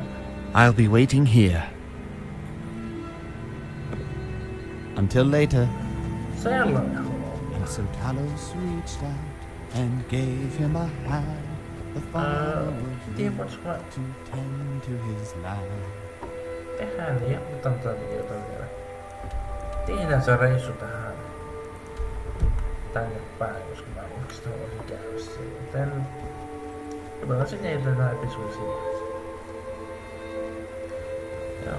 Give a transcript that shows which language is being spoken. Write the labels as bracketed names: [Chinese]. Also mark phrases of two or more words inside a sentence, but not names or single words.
[English] I'll be waiting here. Until later. [Finnish] Sellainen. [English] And so Talos reached out and gave him a hand. The father to tend to his land. [Finnish] Tehdään niin, otan tätä videota vielä. Tehdään se reissu tänne päin, koska mä oikeastaan voisin käydä siellä. Joten mä sinne edelleenä episodisia. Joo.